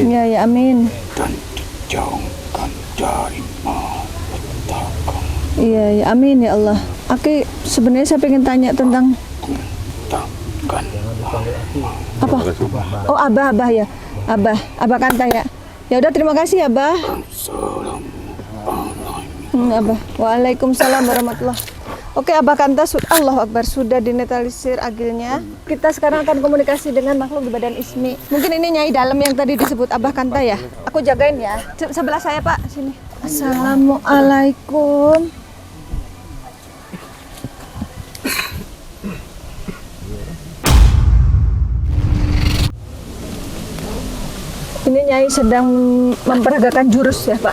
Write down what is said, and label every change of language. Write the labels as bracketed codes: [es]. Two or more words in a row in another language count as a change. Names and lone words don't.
[id] Iya ya, amin. dan dijauhkan dari malapetaka. Iya ya, amin [ar] ya Allah. [id] Aki sebenarnya saya pengen tanya tentang Takkan apa? Oh, Abah ya. Abah Kanta ya. Ya udah, terima kasih Abah. salam Abah. [ar] Waalaikumsalam warahmatullahi. [id] Oke, Abah Kanta, [ar] Allahu Akbar, [id] sudah dinetralisir agilnya. Kita sekarang akan komunikasi dengan makhluk di badan Ismi. Mungkin ini Nyai dalam yang tadi disebut Abah Kanta ya. Aku jagain ya. Sebelah saya Pak, sini. Assalamualaikum. Ini Nyai sedang memperagakan jurus ya Pak.